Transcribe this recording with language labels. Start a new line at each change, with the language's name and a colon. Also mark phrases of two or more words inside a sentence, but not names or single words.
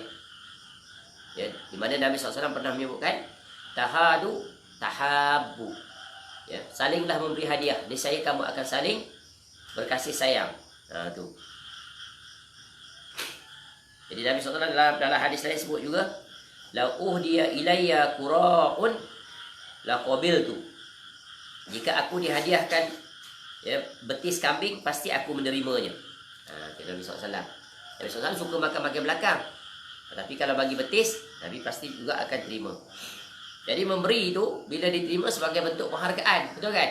Malay: Ya, di mana Nabi SAW pernah menyebutkan
Arabic: تهادوا تحابوا.
Malay: Ya, salinglah memberi hadiah, niscaya kamu akan saling berkasih sayang. Tu. Jadi Nabi SAW dalam hadis lain sebut juga,
Arabic: لو أهدي إلي كراع لقبلت.
Malay: Jika aku dihadiahkan ya betis kambing, pasti aku menerimanya. Nabi SAW. Nabi SAW suka makan bahagian belakang. Tapi kalau bagi betis, Nabi pasti juga akan terima. Jadi memberi itu bila diterima sebagai bentuk penghargaan, betul kan?